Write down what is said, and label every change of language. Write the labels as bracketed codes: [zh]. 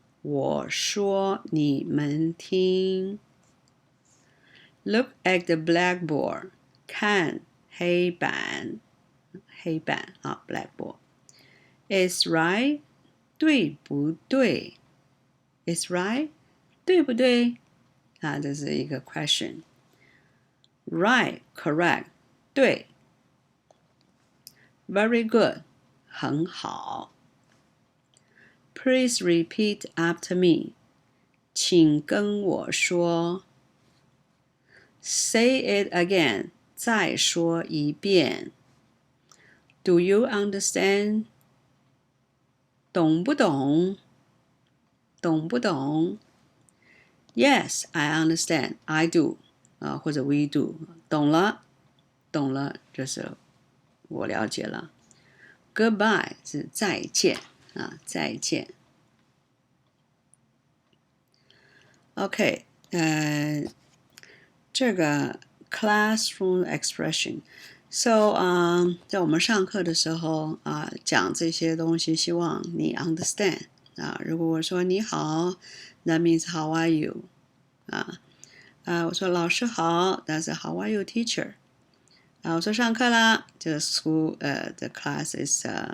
[zh] 我说，你们听。 [en] Look at the blackboard. [zh] 看黑板。黑板 [en] blackboard. It's right. [zh] 对不对 [en] It's right. [zh] 对不对这是一个 question. [en] Right, correct. [zh] 对。 [en] Very good. [zh] 很好。 [en] Please repeat after me. [zh] 请跟我说。 [en] Say it again. [zh] 再说一遍。 [en] Do you understand? [zh] 懂不懂？懂不懂？ [en] Yes, I understand. I do. [zh] 或者 [en] we do. [zh] 懂了，懂了，就是我了解了。 [en] Goodbye [zh] 是再见再见。 OK，这个 [en] classroom expression。 [zh] So， 在我们上课的时候讲这些东西，希望你 understand 如果我说你好 ， [en] that means how are you [zh] 我说老师好 ， [en] that's how are you, teacher [zh] 我说上课啦，这 [en] school the class is